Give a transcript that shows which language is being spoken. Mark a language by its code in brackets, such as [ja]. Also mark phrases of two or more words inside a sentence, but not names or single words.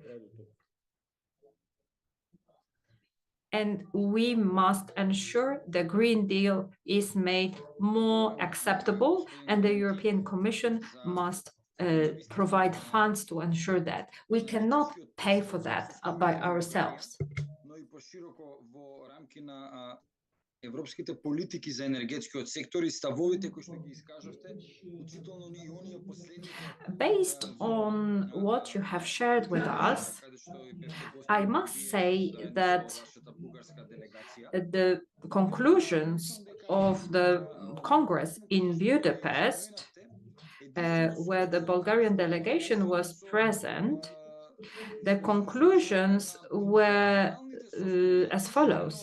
[en] And we must ensure the Green Deal is made more acceptable, and the European Commission must provide funds to ensure that. We cannot pay for that by ourselves. [mk] Европските политики за енергетскиот сектор и ставовите кои што ги искажавте, включително и оние последните. [en] Based on what you have shared with us, I must say that the conclusions of the Congress in Budapest, where the Bulgarian delegation was present, the conclusions were as follows.